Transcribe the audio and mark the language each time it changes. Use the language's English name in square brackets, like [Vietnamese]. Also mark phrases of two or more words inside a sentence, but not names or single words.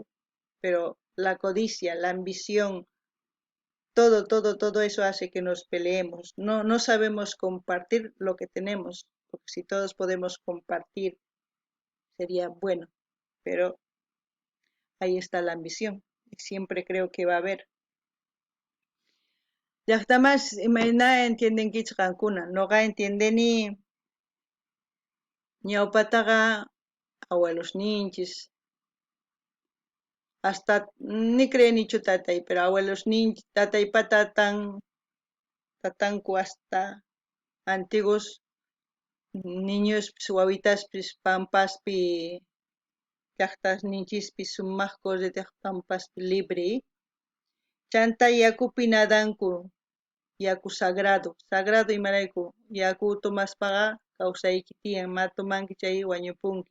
[Spanish] Pero la codicia, la ambición, todo eso hace que nos peleemos. No sabemos compartir lo que tenemos, porque si todos podemos compartir, sería bueno. Pero ahí está la ambición. Y siempre creo que va a haber. [Quechua] Llaqtamas imayna entiendenkichqankuna, noqa entiendeni ñawpataqa abuelosninchis, [Spanish] hasta ni [Quechua] creenichu tatay, pero abuelosninchis, tataypa tatanku [Spanish] hasta antiguos [Quechua] niñospis wawitaspis pampaspi llaqtasninchispis sumaqku ritiq pampaspi libre, chanta yakupi nadanku, yaku sagrado imarayku, yaku tomaspaqa kawsayki tiyan, ma tumanki chay wañupunki.